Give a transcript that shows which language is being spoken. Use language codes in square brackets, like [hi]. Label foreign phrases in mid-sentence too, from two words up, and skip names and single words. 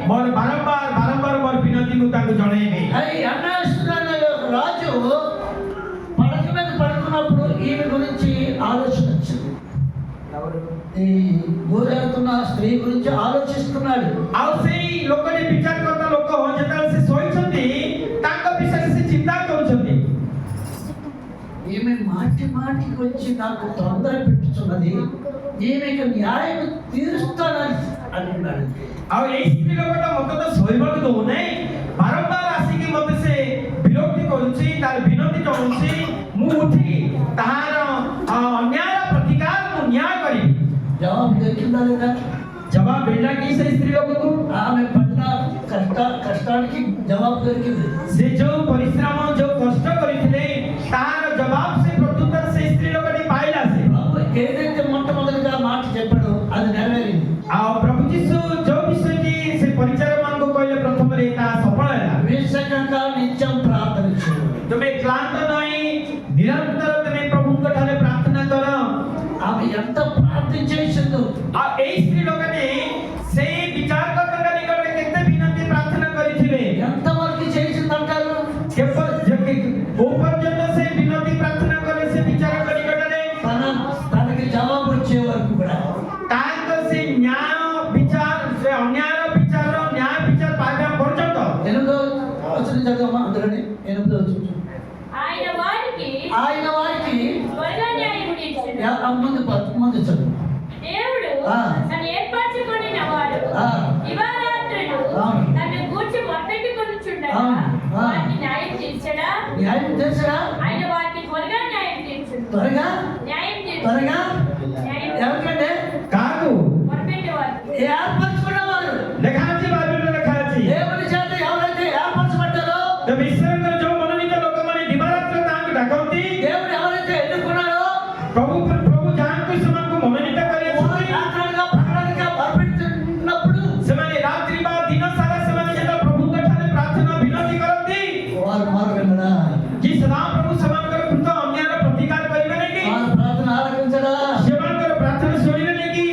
[or] ବାରମ୍ବାର ବାରମ୍ବାର ମୋର ବିନତି ମୁଁ ତାଙ୍କୁ ଜଣେଇବି। [te] అది అన్నాస్తున్న రాజు పడక మీద పడుకున్నప్పుడు ఈమె గురించి ఆలోచన వచ్చింది. ఈ గోజాడుతున్న స్త్రీ గురించి ఆలోచిస్తున్నాడు. [or] ଆଉ ସେଇ ଲୋକଟି ବିଚାର କରୁଥିବା ଲୋକ ଯେତେବେଳେ ସେ ଶୋଇଛନ୍ତି ତାଙ୍କ ବିଷୟରେ ସେ ଚିନ୍ତା କରୁଛନ୍ତି। [te] ఈమె మాటి మాటికి వచ్చి నాకు తొందర పెట్టుతున్నది, ఈమెకు న్యాయం తీరుస్తానని అంటున్నాడు. [or] ଆଉ ଏଇ ସ୍ତ୍ରୀ ଲୋକଟା ମତେ ତ ଶୋଇବାକୁ ଦଉନାହିଁ, ବାରମ୍ବାର ଆସିକି ମତେ ସେ ବିରକ୍ତି କରୁଛି, ତାର ବିନତି ଜଣାଉଛି। ମୁଁ ଉଠି ତାହାର ଅନ୍ୟାୟର ପ୍ରତିକାର ମୁଁ ନ୍ୟାୟ କରିବି। [te] జవాబు దొరికిందా లేదా? [or] ଜବାବ ମିଳିଲା କି ସେଇ ସ୍ତ୍ରୀ ଲୋକକୁ? [te] ఆమె పడిన కష్టానికి జవాబు దొరికింది. [or] ସେ ଯୋଉ ପରିଶ୍ରମ ଯୋଉ କଷ୍ଟ କରିଥିଲେ ତାହାର ଜବାବ ସେ ପ୍ରତ୍ୟୁତ୍ତର ସେଇ ସ୍ତ୍ରୀ ଲୋକଟି ପାଇଲା। ସେ [te] ఏదైతే మొట్టమొదటిగా మాట చెప్పాడో అది నెరవేరింది. [or] ଆଉ ପ୍ରଭୁ ଯୀଶୁ ଯୋଉ ବିଷୟଟି ସେ ପରିଚାରକ ମାନଙ୍କୁ କହିଲେ ପ୍ରଥମରେ ତାହା ସଫଳ ହେଲା। [te] విశ్వకంగా నిత్యం ప్రార్థన చేయాలి. [or] ତୁମେ କ୍ଳାନ୍ତ ନହିଁ, ନିରନ୍ତର ତୁମେ ପ୍ରଭୁଙ୍କ ଠାରେ ପ୍ରାର୍ଥନା କର। [te] ఆమె ఎంత ప్రార్థన చేసిందో, [or] ଆଉ ଏଇ ସ୍ତ୍ରୀ ଲୋକଟି ସେଇ ବିଚାରକଙ୍କ ନିକଟରେ କେତେ ବିନତି ପ୍ରାର୍ଥନା କରିଥିବେ। [te] ఎంతవరకు చేసిందంటారు? [or] କୋଉ ପର୍ଯ୍ୟନ୍ତ ସେ ବିନତି ପ୍ରାର୍ଥନା କଲେ ସେ ବିଚାରକ ନିକଟରେ? [te] తనకి జవాబు వచ్చే వరకు కూడా. [or] ତାଙ୍କ ସେ ନ୍ୟାୟ ବିଚାର, ସେ ଅନ୍ୟାୟର ବିଚାର, ନ୍ୟାୟ ବିଚାର ପାଇବା ପର୍ଯ୍ୟନ୍ତ। [te] ఎనిమిదో వచనం చదవమా అందులోనే. ఎనిమిదో వచనం. ఆయన వారికి త్వరగా న్యాయం తీర్చును. ముందు చదువు. దేవుడు తను ఏర్పరచుకొనిన వాడు ఆ. దివారాత్రులు అవును. తను గూర్చి మొరపెట్టుకొనుచుండగా అవును. ఆ. వారికి న్యాయం తీర్చడా? న్యాయం చేసరా? ఆయన వారికి త్వరగా న్యాయం తీర్చును. త్వరగా న్యాయం తీర్చును. త్వరగా న్యాయం ఎవరికంటే కాదు, మొరపెట్టేవారికి. ఏర్పరచుకున్నవారు. [or] ଲେଖାଅଛି, ବାଇବେଲରେ ଲେଖାଅଛି, [te] దేవుని చేత ఎవరైతే ఏర్పరచబడ్డారో, [or] ଈଶ୍ୱରଙ୍କର ଯୋଉ ମନୋନୀତ ଲୋକମାନେ ଦିବାରାତ୍ର ତାଙ୍କୁ ଡାକନ୍ତି, [te] దేవుడు ఎవరైతే ఎన్నుకున్నారో [or] ପ୍ରଭୁ ଯାହାଙ୍କୁ ସେମାନଙ୍କୁ ମନୋନୀତ କରିଛନ୍ତି, [te] ప్రార్థనగా ప్రకటనగా మొరపెడుతున్నప్పుడు [or] ସେମାନେ ରାତ୍ରି ବା ଦିନ ସାରା ସେମାନେ ଯେତେବେଳେ ପ୍ରଭୁଙ୍କ ଠାରେ ପ୍ରାର୍ଥନା ବିନତି କରନ୍ତି [te] వారు మొరపెట్టరా? [or] କି ସଦାପ୍ରଭୁ ସେମାନଙ୍କର କୃତ ଅନ୍ୟାୟର ପ୍ରତିକାର କରିବେ ନାହିଁ କି? [te] వారు ప్రార్థన ఆలకించరా? [or] ସେମାନଙ୍କର ପ୍ରାର୍ଥନା ଶୁଣିବେ ନାହିଁ କି?